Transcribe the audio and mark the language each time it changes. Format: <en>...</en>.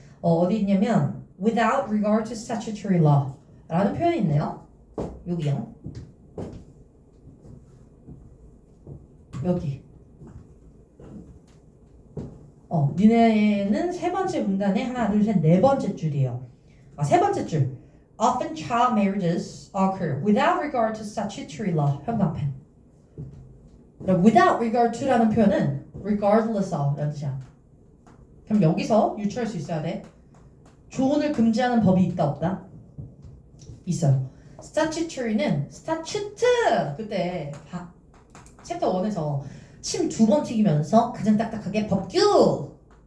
<ko>어디 있냐면</ko> <en>without regard to statutory law</en> <ko>라는 표현이 있네요. 여기요. 여기. 니네는 세 번째 문단에 하나, 둘, 셋, 네 번째 줄이에요. 세 번째 줄.</ko> <en>Often child marriages occur without regard to statutory law.</en> <ko>현관펜.</ko> <en>without regard to</en> <ko>라는 표현은</ko> <en>regardless of</en> <ko>라는 뜻이야. 그럼 여기서 유추할 수 있어야 돼. 조혼을 금지하는 법이 있다 없다? 있어요. statutory는 statute 그때 챕터 1에서 침 2번 튀기면서 가장 딱딱하게 법규!</ko>